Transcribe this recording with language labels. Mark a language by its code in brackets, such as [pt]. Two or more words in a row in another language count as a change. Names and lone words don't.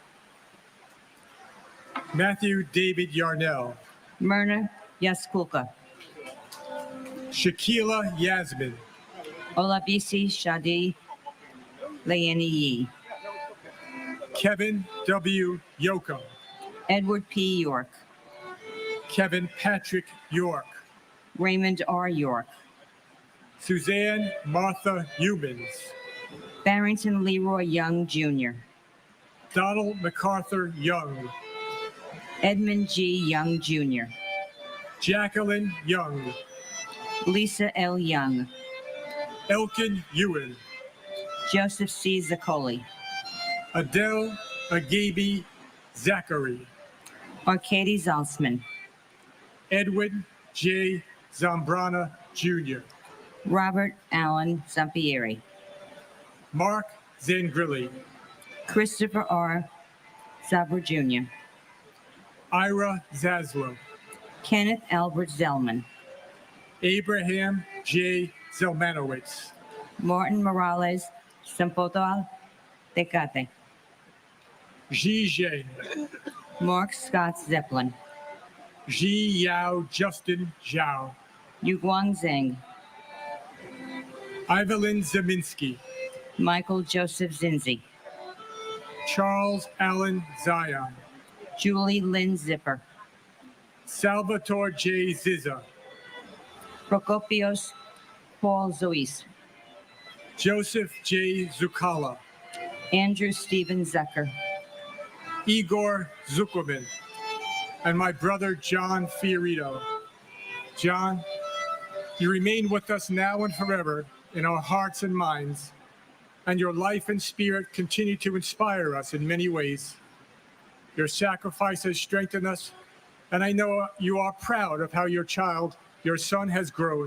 [en] Matthew David Yarnell. Myrna Yaskulka. Shakila Yasmin. Olabisi Shadi Leani Yi. Kevin W. Yoakum. Edward P. York. Kevin Patrick York. Raymond R. York. Suzanne Martha Humans. Barrington Leroy Young Jr. Donald MacArthur Young. Edmund G. Young Jr. Jacqueline Young. Lisa L. Young, Elkin Ewan, Joseph C. Zaccoli, Adele Agabi Zachary, Arcady Zaltzman, Edwin J. Zambrana Jr., Robert Allen Zampieri, Mark Zangrilli, Christopher R. Zabra Jr., Ira Zaslow, Kenneth Albert Zellman, Abraham J. Zelmanowitz, Martin Morales Sempotal Tecate, Ji Zheng, Mark Scott Zeppelin, Ji Yao Justin Zhao, Yuguang Zheng, Evelyn Zeminski, Michael Joseph Zinzi, Charles Allen Zion, Julie Lynn Zipper, Salvatore J. Zizza, Prokopios Paul Zois, Joseph J. Zucala, Andrew Stephen Zucker, Igor Zuckerman, and my brother John Fiorito. John, you remain with us now and forever in our hearts and minds, and your life and spirit continue to inspire us in many ways. Your sacrifice has strengthened us, and I know you are proud of how your child, your son, has grown.